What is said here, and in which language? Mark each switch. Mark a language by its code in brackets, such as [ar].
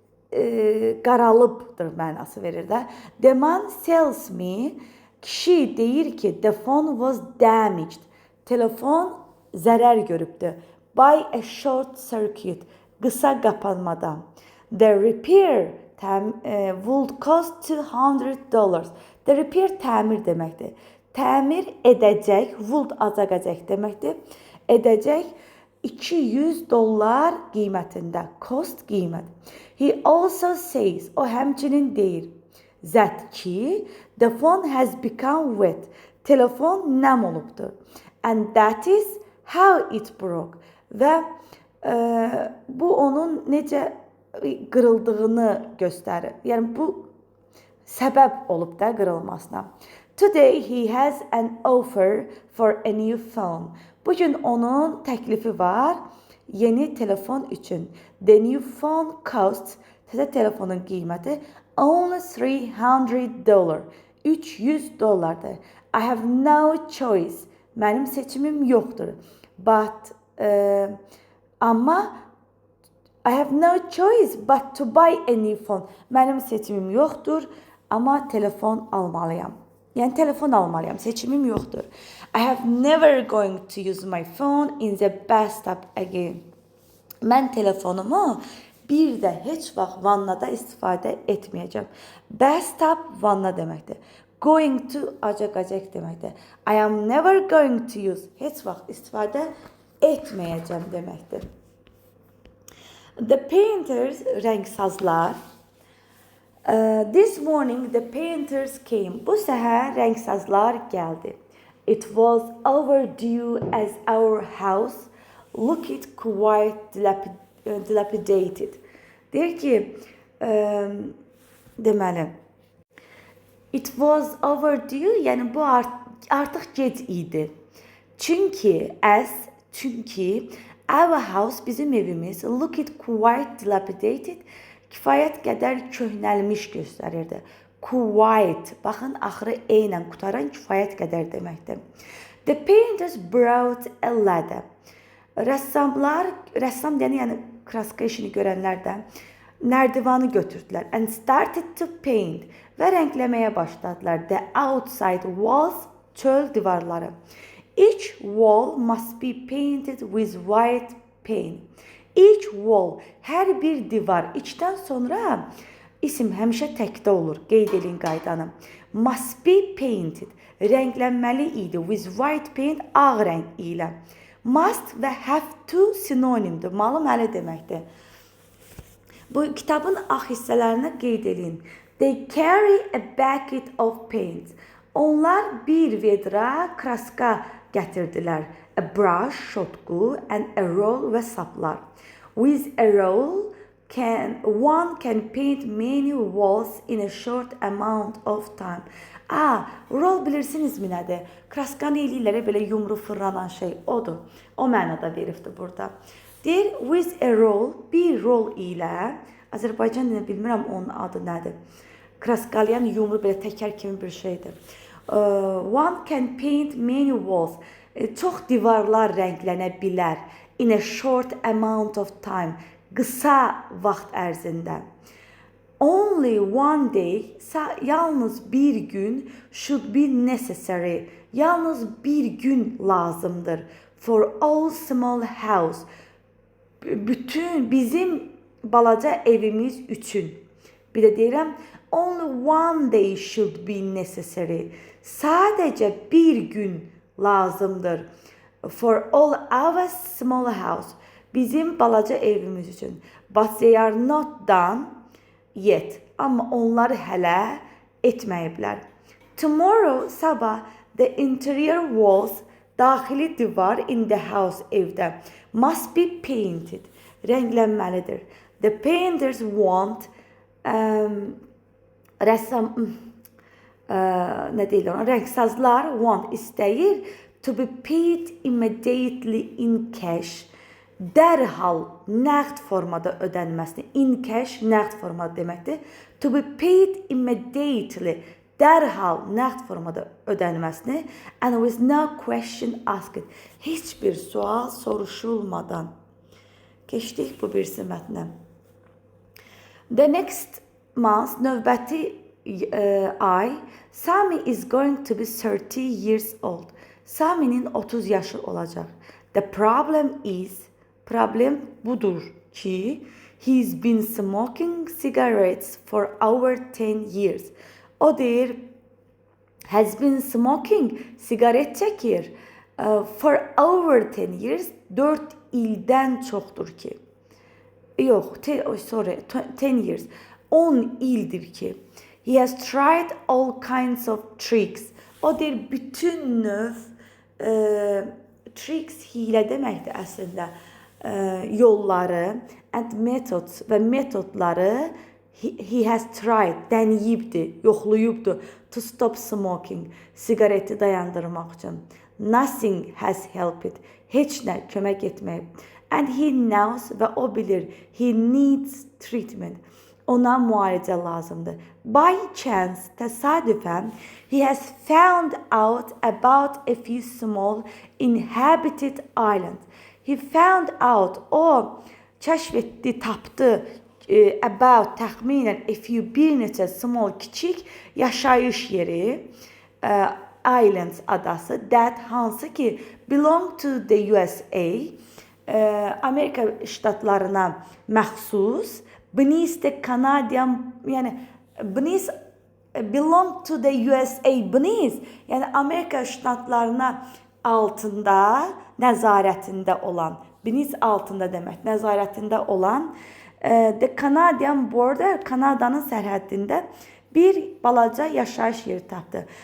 [az] qaralıbdır mənası verir də. [en] The man sells me, [az] kişi deyir ki, [en] the phone was damaged. [az] Telefon zərər görübdür. [en] By a short circuit, [az] qısa qapanmadan. [en] The repair would cost $200. The repair [az] təmir deməkdir. Təmir edəcək, would acaqacaq deməkdir. Edəcək $200 qiymətində. [en] Cost [az] qiymət. [en] He also says, [az] o həmçinin deyir, [en] that ki, the phone has become wet. [az] Telefon nəm olubdur. [en] And that is how it broke. [az] Və bu onun necə qırıldığını göstərir. Yəni bu səbəb olub da qırılmasına. [en] Today he has an offer for a new phone. [az] Bugün onun təklifi var yeni telefon üçün. [en] The new phone costs, [az] təzə telefonun qiyməti [en] only $300. [az] $300. [en] I have no choice. [az] Mənim seçimim yoxdur. [en] But [az] amma [en] I have no choice but to buy a new phone. [az] Mənim seçimim yoxdur, amma telefon almalıyam. Yəni telefon almalıyam, seçimim yoxdur. [en] I have never going to use my phone in the bathtub again. [az] Mən telefonumu bir də heç vaxt vannada istifadə etməyəcəm. [en] Bathtub [az] vanna deməkdir. [en] Going to [az] acaq deməkdir. [en] I am never going to use, [az] heç vaxt istifadə etməyəcəm deməkdir. [en] The painters, [az] rəngsazlar. [en] This morning the painters came. [az] Bu səhər rəngsazlar gəldi. [en] It was overdue as our house looked quite dilapidated. [az] Deyir ki, deməli, [en] it was overdue, [az] yəni bu artıq gec idi. Çünki [en] our house, [az] bizim evimiz, [en] looked quite dilapidated, [az] kifayət qədər köhnəlmiş göstərirdi. Quite, baxın, axırı e ilə qutaran kifayət qədər deməkdir. [en] The painters brought a ladder. [az] Rəssam yəni kraska işini görənlər də nərdivanı götürdülər. [en] And started to paint. [az] Və rəngləməyə başladılar. [en] The outside walls, [az] çöl divarları. [en] Each wall must be painted with white paint. Each wall, [az] hər bir divar. İçdən sonra isim həmişə təkdə olur. Qeyd edin qaydanı. [en] Must be painted. [az] Rənglənməli idi. [en] With white paint, [az] ağ rəng ilə. Must və have to sinonimdir. Malı-məli deməkdir. Bu kitabın ağ hissələrini qeyd edin. [en] They carry a bucket of paint. [az] Onlar bir vedra kraska gətirdilər. [en] A brush, şotqu, and a roll [az] və saplar. [en] With a roll, one can paint many walls in a short amount of time. [az] Roll bilirsinizmi nədir? Kraskanı eləyirlər, belə yumru fırlanan şey odur. O mənada veribdir burada. Deyir, [en] with a roll, [az] bir roll ilə, Azərbaycan dilini bilmirəm onun adı nədir. Kraskalayan yumru belə təkər kimi bir şeydir. [en] One can paint many walls. [az] Çox divarlar rənglənə bilər. [en] In a short amount of time. [az] Qısa vaxt ərzində. [en] Only one day, [az] yalnız bir gün, [en] should be necessary. [az] Yalnız bir gün lazımdır. [en] For all small house. [az] Bütün bizim balaca evimiz üçün. Bir də deyirəm, [en] only one day should be necessary. [az] Sadəcə bir gün lazımdır. [en] For all our small house. [az] Bizim balaca evimiz üçün. [en] But they are not done yet. [az] Amma onları hələ etməyiblər. [en] Tomorrow, [az] sabah, [en] the interior walls, [az] daxili divar [en] in the house, [az] evdə, [en] must be painted. [az] Rənglənməlidir. [en] The painters want [az] rəngsazlar [en] want [az] istəyir [en] to be paid immediately in cash. [az] Dərhal nəqd formada ödənməsini. [en] In cash [az] nəqd formada deməkdir. [en] To be paid immediately. [az] Dərhal nəqd formada ödənməsini. [en] And with no question asked. [az] Heç bir sual soruşulmadan. Keçdik bu birisi mətnə. [en] The next month, [az] növbəti ay, [en] Sami is going to be 30 years old. [az] Sami'nin 30 yaşı olacaq. [en] The problem is, [az] problem budur ki, [en] he's been smoking cigarettes for over 10 years. [az] O deyir, [en] has been smoking, [az] sigaret çəkir, [en] for over 10 years, [az] 4 ildən çoxdur ki. Yox, [en] 10 years. [az] 10 ildir ki. [en] He has tried all kinds of tricks. [az] O deyir, bütün növ tricks, hilə deməkdir əslində, yolları [en] and methods [az] və metodları [en] he has tried, [az] dəniyibdir, yoxluyubdur [en] to stop smoking, [az] sigareti dayandırmaq üçün. [en] Nothing has helped, [az] heç nə kömək etməyib. [en] And he knows [az] və o bilir, [en] he needs treatment. [az] Ona müalicə lazımdır. [en] By chance, [az] təsadüfən, [en] he has found out about a few small inhabited islands. He found out, [az] o kəşf etdi, tapdı, about, təxminən, [en] a few, [az] bir neçə small, kiçik yaşayış yeri, islands adası, [en] that [az] hansı ki [en] belong to the USA, [az] Amerika ştatlarına məxsus, beneath the Canadian, yəni beneath, belong to the USA, beneath, yəni Amerika ştatlarına altında, nəzarətində olan, beneath altında demək, nəzarətində olan, [en] the Canadian border, [az] Kanadanın sərhəddində bir balaca yaşayış yeri tapdı.